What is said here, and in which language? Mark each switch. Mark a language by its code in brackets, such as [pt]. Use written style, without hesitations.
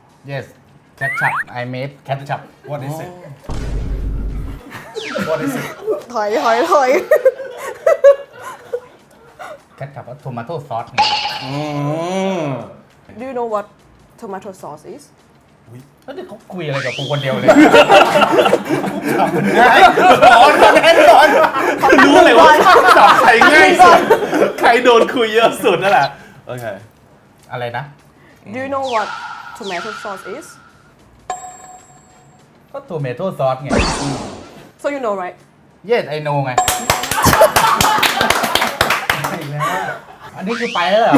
[en] Yes ketchup I made ketchup what is it what is it [th] ถอย [en] ketchup ว่า tomato sauce ไง Do you know what tomato sauce is [th] แล้วเดี๋ยวเขาคุยอะไรกับกูคนเดียวเลย รู้เลยว่าจับใครง่ายสุด ใครโดนคุยเยอะสุดนั่นแหละ โอเค อะไรนะ [en] Do you know what tomato sauce is [th] ก็ tomato sauce ไง [en] So you know right Yes I know [th] ไง อันนี้คือไปแล้วเหรอ